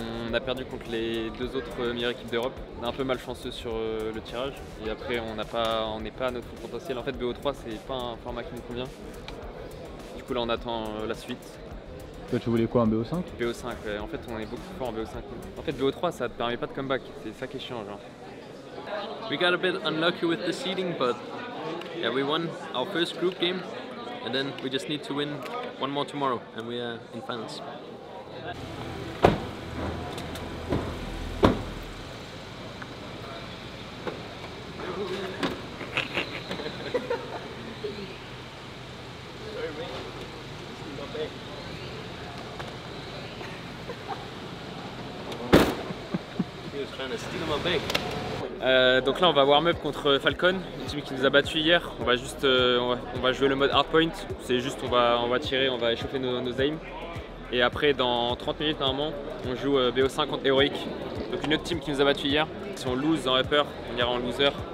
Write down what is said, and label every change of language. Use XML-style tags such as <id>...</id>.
<fr>On a perdu contre les 2 autres meilleures équipes d'Europe. On est un peu malchanceux sur le tirage. Et après on n'est pas à notre full potentiel. En fait BO3 c'est pas un format qui nous convient. Du coup là on attend la suite. Toi tu voulais quoi, un BO5? BO5, ouais. En fait on est beaucoup plus fort en BO5. En fait BO3 ça te permet pas de comeback, c'est ça qui est chiant genre.</fr> <en>We got a bit unlucky with the seeding, but yeah, we won our first group game, and then we just need to win one more tomorrow, and we are in finals. He was trying to steal my bag.</en> <fr>Donc là on va warm up contre Falcon, une team qui nous a battu hier. On va juste on va jouer le mode hardpoint. C'est juste on va tirer, on va échauffer nos aims. Et après dans 30 minutes normalement on joue BO5 contre Heroic. Donc une autre team qui nous a battu hier. Si on lose en upper, on ira en loser.</fr>